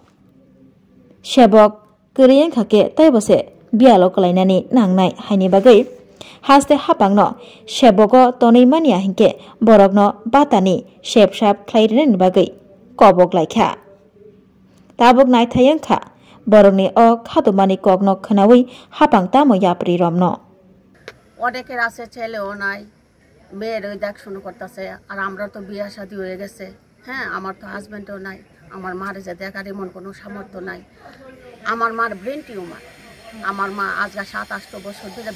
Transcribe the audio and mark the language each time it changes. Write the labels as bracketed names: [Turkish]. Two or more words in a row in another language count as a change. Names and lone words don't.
[Kok Borok] sebok keriyeng khake taibose bialo klainani nangnai haini bagai haste hapangno sebogo tonei mania hinke borokno batani sepsap khlairene bagai kobok laikha tabuk naithayengkha borokni o khatumani kokno khnawi hapang tamo yapri romno [Bangla] অনেকের আছে ছেলেও নাই মেয়ের ওই দেখাশোনা করতেছে আর আমরা তো বিয়ে শাদী হয়ে গেছে হ্যাঁ আমার তো হাজবেন্ডও নাই আমার মার যে দেখার এমন কোনো সামর্থ্য নাই আমার মার ব্রেন টিউমার আমার মা আজ 7-8 বছর ধরে